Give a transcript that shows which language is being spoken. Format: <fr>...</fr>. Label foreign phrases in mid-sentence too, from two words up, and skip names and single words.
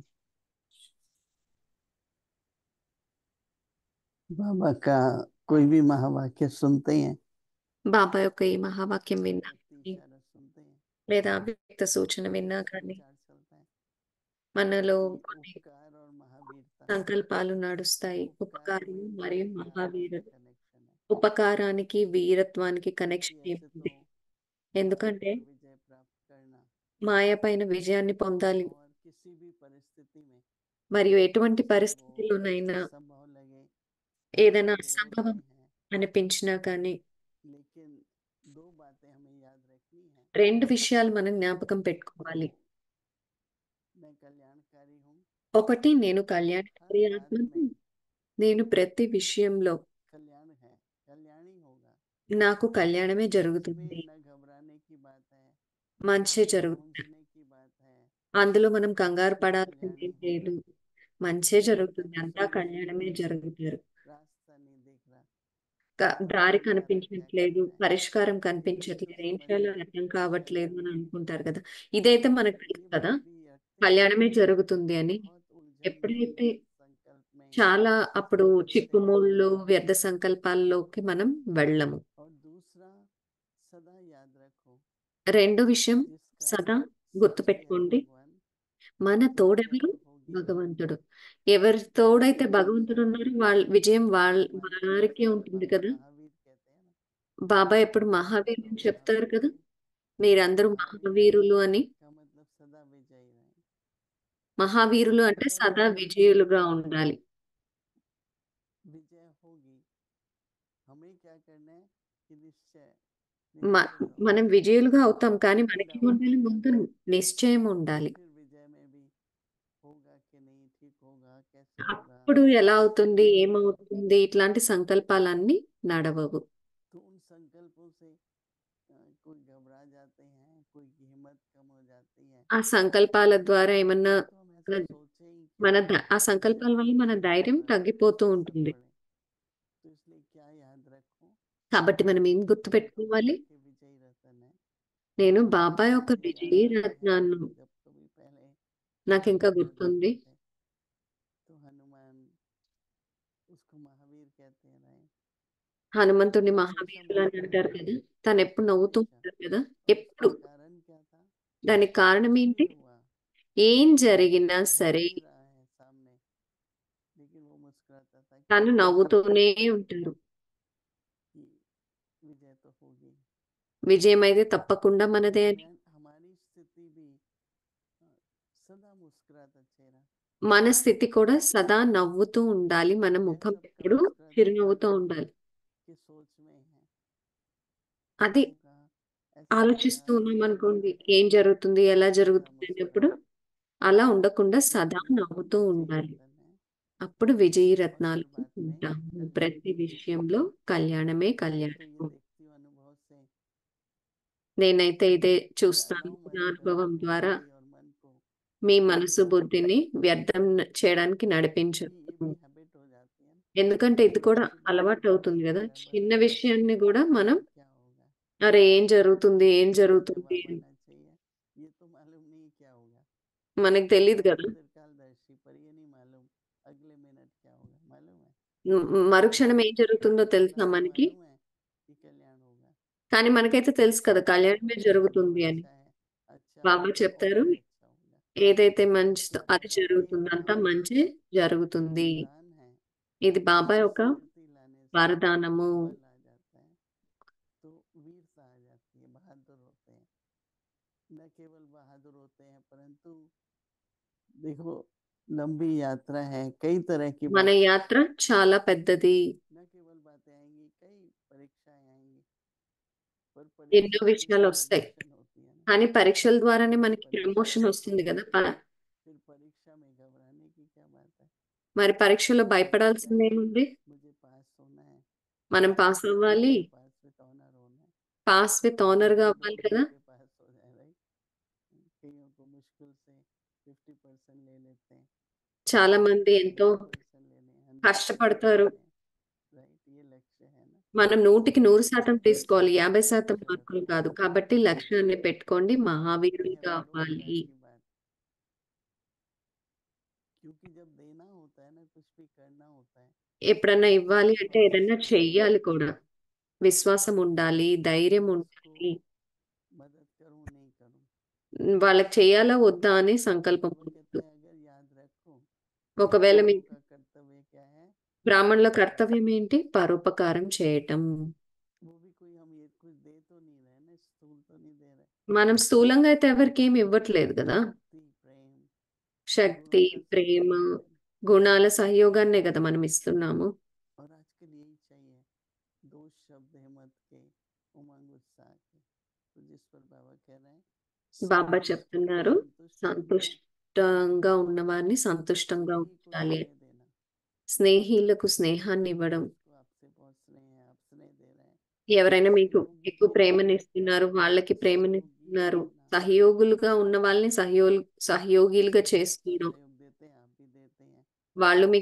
<hi>बाबा का कोई भी महावाक्य सुनते हैं</hi> <te>బాబా యొక్క ఈ మహావాక్యం విన్నా</te> <hi>व्यक्ति इशारा सुनते हैं</hi> <te>లేదా అవ్యక్త సూచన విన్నా కానీ</te> <hi>विचार चलता है</hi> <te>మనలో</te> <hi>कि</hi> <te>కొన్ని</te> <hi>उपकार और महावीरता</hi> <te>సంకల్పాలు నడుస్తాయి</te> <hi>उपकार</hi> <te>ఉపకారం</te> <hi>में</hi> <te>మరియు</te> <hi>क्या</hi> <te>మహావీరుడు</te> <hi>कनेक्शन है</hi> <te>ఉపకారానికి వీరత్వానికి</te> <hi>क्योंकि</hi> <te>కనెక్షన్</te> <hi>ऐसे तो</hi> <te>ఏమిటి</te> <hi>माया</hi> <te>ఎందుకంటే</te> <hi>पर विजय प्राप्त करना</hi> <te>మాయ పైన విజయాన్ని పొందాలి</te> <hi>और किसी भी परिस्थिति में</hi> <te>మరియు ఎటువంటి</te> <hi>चाहे वो</hi> <te>పరిస్థితిలోనైనా</te> <hi>असंभव लगे</hi> <te>ఏదైనా</te> <hi>विरोध</hi> <te>అసంభవం</te> <hi>में है</hi> <te>అనిపించినా కానీ</te> <hi>लेकिन दो बातें हमें याद रखनी है</hi> <te>రెండు విషయాలు మనం జ్ఞాపకం పెట్టుకోవాలి</te> <hi>मैं कल्याणकारी हूँ</hi> <te>ఒకటి నేను</te> <hi>हर</hi> <te>కళ్యాణకారి</te> <hi>बात</hi> <te>ఆత్మను</te> <hi>में</hi> <te>నేను ప్రతి విషయంలో</te> <hi>कल्याण है कल्याण ही होगा</hi> <te>నాకు కళ్యాణమే</te> <hi>उसमें</hi> <te>జరుగుతుంది</te> <hi>न घबराने की बात है</hi> <te>మంచి</te> <hi>न</hi> <te>జరుగుతుంది</te> <hi>मूंझने की बात है</hi> <te>అందులో మనం కంగారు</te> <hi>सब</hi> <te>పడాల్సింది</te> <hi>कल्याण</hi> <te>ఏం</te> <hi>ही होगा</hi> <te>లేదు మంచే</te> <hi>रास्ता</hi> <te>జరుగుతుంది అంతా</te> <hi>नजर नहीं आ</hi> <te>కళ్యాణమే</te> <hi>रहा</hi> <te>జరుగుతారు</te> <hi>रास्ता नहीं दिख रहा समझ</hi> <te>దారి</te> <hi>नहीं आ रहा क्या</hi> <te>కనిపించట్లేదు</te> <hi>करना है</hi> <te>పరిష్కారం</te> <hi>तो</hi> <te>కనిపించట్లేదు ఏం</te> <hi>समझ</hi> <te>చేయాలో</te> <hi>लो</hi> <te>అర్థం</te> <hi>कि</hi> <te>కావట్లేదు</te> <hi>कल्याण</hi> <te>అని</te> <hi>ही होगा</hi> <te>అనుకుంటారు కదా ఇదైతే మనకు తెలుసు</te> <hi>ये</hi> <te>కదా</te> <hi>बुद्धि हटते ही</hi> <te>కళ్యాణమే జరుగుతుంది అని</te> <hi>बहुत उलझन में</hi> <te>ఎప్పుడైతే</te> <hi>संकल्प में</hi> <te>చాలా అప్పుడు</te> <hi>फंस जाते हैं</hi> <te>చిక్కుముళ్ళు వ్యర్థ సంకల్పాల్లోకి మనం వెళ్ళము</te> <hi>और दूसरा सदा याद रखो</hi> <te>రెండో విషయం</te> <hi>जिसका</hi> <te>సదా</te> <hi>साथी है</hi> <te>గుర్తుపెట్టుకోండి</te> <hi>भगवान</hi> <te>మన</te> <hi>वो विजय</hi> <te>తోడెవరు</te> <hi>तो होगी होगी</hi> <te>భగవంతుడు ఎవరి తోడైతే</te> <hi>इसलिए</hi> <te>భగవంతుడు ఉన్నారో వాళ్ళ విజయం</te> <hi>भगवान का</hi> <te>వారికే</te> <hi>नाम</hi> <te>ఉంటుంది</te> <hi>बाबा</hi> <te>కదా</te> <hi>महावीर कहते हैं ना</hi> <te>బాబా ఎప్పుడు</te> <hi>सब</hi> <te>మహావీరుని</te> <hi>लोग</hi> <te>చెప్తారు</te> <hi>महावीर</hi> <te>కదా</te> <hi>हैं</hi> <te>మీరందరూ</te> <hi>महावीर</hi> <te>మహావీరులు అని</te> <hi>का मतलब सदा विजयी रहे</hi> <te>మహావీరులు అంటే</te> <hi>अगर</hi> <te>సదా</te> <hi>हमारी</hi> <te>విజయులుగా ఉండాలి</te> <hi>विजय होगी</hi> <te>మ-</te> <hi>निश्चय तो</hi> <te>మనం విజయులుగా అవుతాం, కానీ మనకి</te> <hi>दृढ़</hi> <te>ఉండాలి,</te> <hi>होना</hi> <te>ముందు</te> <hi>चाहिए।</hi> <te>నిశ్చయం ఉండాలి.</te> <hi>फिर विजय में भी होगा कि नहीं, ठीक होगा, कैसे होगा,</hi> <te>అప్పుడు ఎలా అవుతుంది,</te> <hi>क्या होगा।</hi> <te>ఏమవుతుంది, ఇట్లాంటి సంకల్పాలన్నీ నడవవు.</te> <hi>तो उन संकल्पों से कोई घबरा जाते हैं, कोई की हिम्मत कम हो जाती है।</hi> <te>ఆ సంకల్పాల ద్వారా ఏమన్నా</te> <hi>तो हम ऐसा सोचे ही कि</hi> <te>ఆ</te> <hi>विजय</hi> <te>సంకల్పాల వల్ల మన</te> <hi>हासिल</hi> <te>ధైర్యం</te> <hi>कर</hi> <te>తగ్గిపోతూ</te> <hi>सब</hi> <te>ఉంటుంది.</te> <hi>पड़े। तो इसलिए क्या याद रखो,</hi> <te>కాబట్టి మనం ఏం</te> <hi>मैं तो</hi> <te>గుర్తుపెట్టుకోవాలి,</te> <hi>बाबा के विजयी रतन है।</hi> <te>నేను బాబా యొక్క</te> <hi>मुझे याद</hi> <te>విజయీ</te> <hi>आता है</hi> <te>రత్నాన్ని.</te> <hi>जब कभी पहले</hi> <te>నాకు ఇంకా</te> <hi>युद्ध</hi> <te>గుర్తుంది,</te> <hi>लड़ते थे तो हनुमान, उसको महावीर कहते हैं राय,</hi> <te>హనుమంతుడిని</te> <hi>वो हमेशा</hi> <te>మహావీరులు అని అంటారు</te> <hi>मुस्कुराता</hi> <te>కదా,</te> <hi>था,</hi> <te>తను ఎప్పుడు నవ్వుతూ</te> <hi>हमेशा।</hi> <te>ఉంటారు కదా,</te> <hi>और</hi> <te>ఎప్పుడు.</te> <hi>उसका कारण क्या था,</hi> <te>దానికి కారణం</te> <hi>कुछ</hi> <te>ఏంటి,</te> <hi>भी हुआ,</hi> <te>ఏం జరిగినా</te> <hi>हो</hi> <te>సరే</te> <hi>भी रहा है सामने, लेकिन वो मुस्कुराता था कि</hi> <te>తను</te> <hi>हाँ</hi> <te>నవ్వుతూనే ఉంటారు.</te> <hi>कि विजय तो होगी।</hi> <te>విజయం అయితే తప్పకుండా మనదే అని.</te> <hi>हमारी स्थिति भी सदा मुस्कुराता चेहरा,</hi> <te>మన స్థితి కూడా సదా నవ్వుతూ ఉండాలి, మన</te> <hi>है</hi> <te>ముఖం</te> <hi>सबका</hi> <te>ఎప్పుడు</te> <hi>मुस्कुराता</hi> <te>చిరునవ్వుతో</te> <hi>चेहरा</hi> <te>ఉండాలి.</te> <hi>कि सोच में है</hi> <te>అది</te> <hi>क्या होगा, ऐसा</hi> <te>ఆలోచిస్తూ</te> <hi>होगा,</hi> <te>ఉన్నాం</te> <hi>ऐसा</hi> <te>అనుకోండి,</te> <hi>होगा,</hi> <te>ఏం జరుగుతుంది, ఎలా</te> <hi>सदा</hi> <te>జరుగుతుంది అన్నప్పుడు</te> <hi>मुस्कुराता।</hi> <te>అలా ఉండకుండా</te> <hi>तो</hi> <te>సదా</te> <hi>हम</hi> <te>నవ్వుతూ</te> <hi>विजयी</hi> <te>ఉండాలి.</te> <hi>रतन है,</hi> <te>అప్పుడు విజయీ</te> <hi>और हर</hi> <te>రత్నాలు</te> <hi>बात में</hi> <te>ఉంటాము.</te> <hi>कल्याण</hi> <te>ప్రతి</te> <hi>की कृपा।</hi> <te>విషయంలో కళ్యాణమే</te> <hi>मैं तो ये</hi> <te>కళ్యాణము.</te> <hi>देखती हूँ अनुभव से,</hi> <te>నేనైతే ఇదే చూస్తాను,</te> <hi>लगाओ</hi> <te>నా</te> <hi>मन को,</hi> <te>అనుభవం ద్వారా.</te> <hi>बुद्धि और मन को</hi> <te>మీ</te> <hi>व्यर्थ</hi> <te>మనసు</te> <hi>नहीं करना</hi> <te>బుద్ధిని</te> <hi>चाहिए,</hi> <te>వ్యర్థం చేయడానికి</te> <hi>क्योंकि ये</hi> <te>నడిపించదు.</te> <hi>भी हैबिट हो जाती है ना।</hi> <te>ఎందుకంటే ఇది కూడా</te> <hi>छोटी बात</hi> <te>అలవాటు</te> <hi>को</hi> <te>అవుతుంది</te> <hi>लेके</hi> <te>కదా, చిన్న</te> <hi>घबराना,</hi> <te>విషయాన్ని కూడా మనం</te> <hi>क्या होगा,</hi> <te>అరే ఏం జరుగుతుంది, ఏం</te> <hi>तुरंत</hi> <te>జరుగుతుంది</te> <hi>जवाब</hi> <te>అని.</te> <hi>आना चाहिए, ये तो मालूम नहीं क्या होगा,</hi> <te>మనకు తెలియదు కదా,</te> <hi>त्रिकालदर्शी, पर ये नहीं मालूम अगले मिनट क्या होगा, मालूम है।</hi> <te>మరుక్షణం</te> <hi>लेकिन</hi> <te>ఏం జరుగుతుందో</te> <hi>इतना</hi> <te>తెలుసా</te> <hi>तो</hi> <te>మనకి,</te> <hi>मालूम है कि कल्याण होगा।</hi> <te>కానీ మనకైతే తెలుసు కదా</te> <hi>जो</hi> <te>కళ్యాణమే</te> <hi>होगा वो</hi> <te>జరుగుతుంది అని.</te> <hi>अच्छा है, अच्छा</hi> <te>బాబా</te> <hi>होगा और</hi> <te>చెప్తారు,</te> <hi>भी अच्छा होगा।</hi> <te>ఏదైతే మంచిదో అది</te> <hi>सबका एक</hi> <te>జరుగుతుంది, అంతా</te> <hi>वरदान</hi> <te>మంచి</te> <hi>है,</hi> <te>జరుగుతుంది.</te> <hi>वरदान है,</hi> <te>ఇది బాబా</te> <hi>जिसकी</hi> <te>యొక్క</te> <hi>स्मृति लाने से</hi> <te>వరదానము.</te> <hi>बल आ जाता है, तो वीरता आ जाती है, बहादुर होते हैं। न केवल बहादुर होते हैं, परंतु देखो लंबी यात्रा है, कई तरह की</hi> <te>మన</te> <hi>बात,</hi> <te>యాత్ర చాలా పెద్దది,</te> <hi>न केवल बातें आएंगी, कई परीक्षाएं आएंगी, पर</hi> <te>ఎన్నో</te> <hi>परीक्षा से</hi> <te>విషయాలు వస్తాయి,</te> <hi>प्रमोशन होती है ना।</hi> <te>కానీ పరీక్షల ద్వారానే</te> <hi>तो</hi> <te>మనకి</te> <hi>परीक्षा</hi> <te>ప్రమోషన్</te> <hi>में</hi> <te>వస్తుంది కదా.</te> <hi>फिर परीक्षा में घबराने की क्या बात है।</hi> <te>మరి పరీక్షలో</te> <hi>परीक्षा</hi> <te>భయపడాల్సింది</te> <hi>है,</hi> <te>ఏముంది,</te> <hi>मुझे पास होना है,</hi> <te>మనం పాస్ అవ్వాలి,</te> <en>pass with honour</en> <hi>होना है।</hi> <en>pass with honour</en> <te>గా అవ్వాలి</te> <hi>डूब</hi> <te>కదా.</te> <hi>के पास हो जाए, राइट। कईयों को मुश्किल से 50% ले लेते हैं,</hi> <te>చాలా</te> <hi>मुश्किल</hi> <te>మంది</te> <hi>से</hi> <te>ఎంతో</te> <hi>80% लेने, 100%</hi> <te>కష్టపడతారు.</te> <hi>लेने, राइट। ये लक्ष्य है ना,</hi> <te>మనం 100% తీసుకోవాలి,</te> <hi>तो</hi> <te>50%</te> <hi>लक्ष्य</hi> <te>మార్కులు</te> <hi>रखो,</hi> <te>కాదు. కాబట్టి లక్ష్యాన్ని పెట్టుకోండి,</te> <hi>ये</hi> <te>మహావీరులుగా</te> <hi>है बड़ों</hi> <te>అవ్వాలి.</te> <hi>की बात, क्योंकि जब देना होता है ना, कुछ भी करना होता है,</hi> <te>ఎప్పుడన్నా ఇవ్వాలి అంటే</te> <hi>और</hi> <te>ఏదన్నా</te> <hi>विश्वास</hi> <te>చెయ్యాలి</te> <hi>होना</hi> <te>కూడా,</te> <hi>चाहिए</hi> <te>విశ్వాసం ఉండాలి, ధైర్యం</te> <hi>कि इसको</hi> <te>ఉండాలి.</te> <hi>मदद करूं नहीं करूं।</hi> <te>వాళ్ళకి చెయ్యాలా వద్దా అని సంకల్పం</te> <hi>बाबा कहते</hi> <te>ఉండదు.</te> <hi>हैं अगर याद रखो,</hi> <te>ఒకవేళ మీ</te> <hi>ब्राह्मणों का कर्तव्य क्या है,</hi> <te>బ్రాహ్మణుల</te> <hi>परोपकार।</hi> <te>కర్తవ్యం ఏంటి, పరోపకారం చేయటం.</te> <hi>वो भी कोई हम ये कुछ दे तो नहीं रहे ना, स्थूल तो नहीं दे रहे,</hi> <te>మనం స్థూలంగా అయితే ఎవరికి ఏమి ఇవ్వట్లేదు కదా,</te> <hi>शक्ति प्रेम</hi> <te>శక్తి,</te> <hi>गुणों का</hi> <te>ప్రేమ,</te> <hi>सहयोग है ना।</hi> <te>గుణాల సహయోగాన్నే కదా మనం ఇస్తున్నాము.</te> <hi>और आजकल यही चाहिए, दो शब्द हिम्मत के, उमंग उत्साह के, तो जिस पर बाबा कह रहे हैं</hi> <te>బాబా</te> <hi>संतुष्ट,</hi> <te>చెప్తున్నారు,</te> <hi>संतुष्ट रखना,</hi> <te>సంతుష్టంగా ఉన్నవారిని సంతుష్టంగా</te> <hi>स्नेही को</hi> <te>ఉంచాలి,</te> <hi>स्नेह देना।</hi> <te>స్నేహితులకు స్నేహాన్ని ఇవ్వడం.</te> <hi>जिसको आपसे बहुत स्नेह है, आप स्नेह दे रहे हैं,</hi> <te>ఎవరైనా మీకు</te> <hi>सहयोगी</hi> <te>ఎక్కువ</te> <hi>को</hi> <te>ప్రేమని ఇస్తున్నారు, వాళ్ళకి ప్రేమని</te> <hi>सहयोगी</hi> <te>ఇస్తున్నారు,</te> <hi>बनना।</hi> <te>సహయోగులుగా ఉన్న వాళ్ళని సహయోగిలుగా</te> <hi>वो आपको</hi> <te>చేసుకోవడం.</te> <hi>सहयोग देते हैं, आप भी देते हैं,</hi> <te>వాళ్ళు మీకు</te>